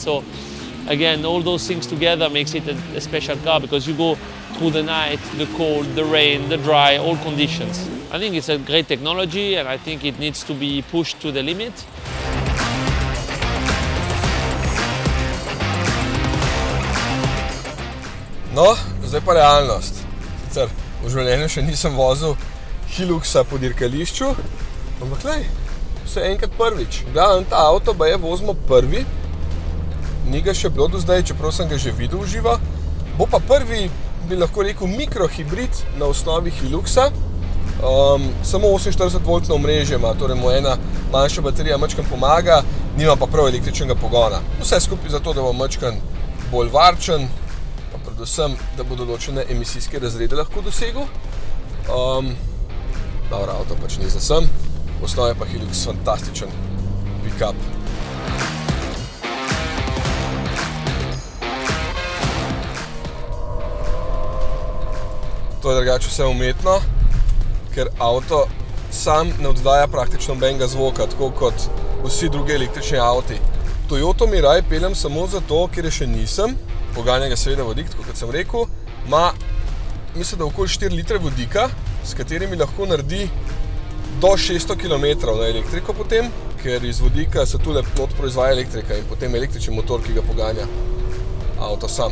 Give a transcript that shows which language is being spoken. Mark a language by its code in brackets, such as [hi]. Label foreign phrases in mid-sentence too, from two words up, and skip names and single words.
[en] So again, all those things together makes it a special car, because you go through the night, the cold, the rain, the dry, all conditions. I think it's a great technology, and I think it needs to be pushed to the limit. [sl] No, zdaj pa realnost. Sicer v življenju še nisem vozil Hiluxa po dirkališču, ampak vse enkrat prvič. Glavno, ta avto baje vozimo prvi, ni ga še bilo do zdaj, čeprav sem ga že videl v živo. Bo pa prvi, bi lahko rekel, mikrohibrid na osnovi Hiluxa. Samo 48-voltno omrežje ima, torej mu ena manjša baterija majčkeno pomaga, nima pa prav električnega pogona. Vse skupaj zato, da bo majčkeno bolj varčen, predvsem, da bo določene emisijske razrede lahko dosegel. Dobro, avto pač ni za sem, v osnovi pa Hilux fantastičen pick-up. To je drugače vse umetno, ker avto sam ne oddaja praktično nobenega zvoka, tako kot vsi drugi električni avti. Toyoto Mirai peljem samo zato, ker je še nisem. Poganja ga seveda vodik, tako kot sem rekel. Ima, mislim, da okoli 4 litre vodika, s katerimi lahko naredi do 600 km na elektriko potem, ker iz vodika se tule not proizvaja elektrika in potem električni motor, ki ga poganja avto sam.